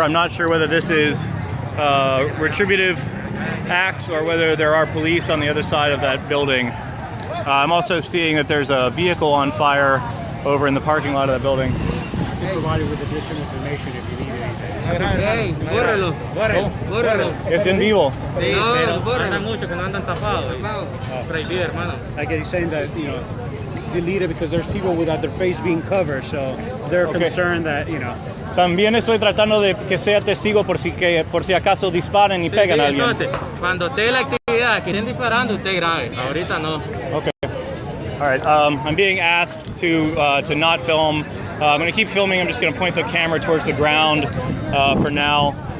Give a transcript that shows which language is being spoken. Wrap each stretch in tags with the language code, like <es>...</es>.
<en>I'm not sure whether this is a retributive act or whether there are police on the other side of that building. I'm also seeing that there's a vehicle on fire over in the parking lot of that building. We'll provide you with additional information if you need anything.</en> <es>Hey, bórrelo, bórrelo. Es en vivo. Sí, pero andan mucho que no andan tapados. Prohibido, hermano.</es> <en>Like he's saying that, you know, delete it because there's people without their face being covered, so they're concerned that, you know.</en> <es>También estoy tratando de que sea testigo por si acaso disparan y pegan a alguien. Entonces, cuando esté la actividad que estén disparando, usted grabe. Ahorita no.</es> <en>Okay. All right. I'm being asked to not film. I'm going to keep filming. I'm just going to point the camera towards the ground for now.</en>